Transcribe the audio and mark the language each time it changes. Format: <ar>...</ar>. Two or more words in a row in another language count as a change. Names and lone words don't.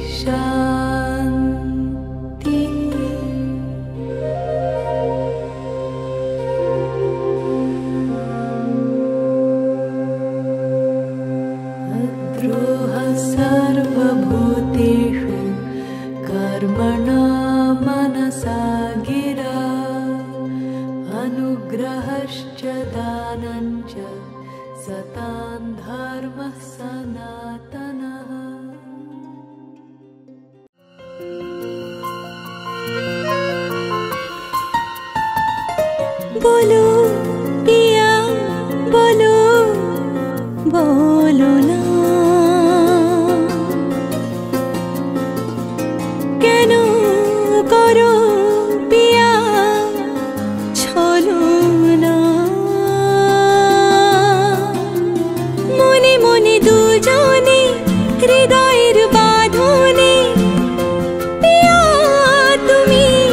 <sa>शान्ति द्रोह सर्वभूतेषु कर्मणा मनसा गिरा अनुग्रहश्च दानञ्च सतां धर्मः सनातनः</sa> <hi>बोलो पिया बोलो बोलो ना</hi> <bn>কেন করো পিয়া ছলো না মনে মনে দুজনে হৃদয়ের বাঁধনে পিয়া তুমি</bn>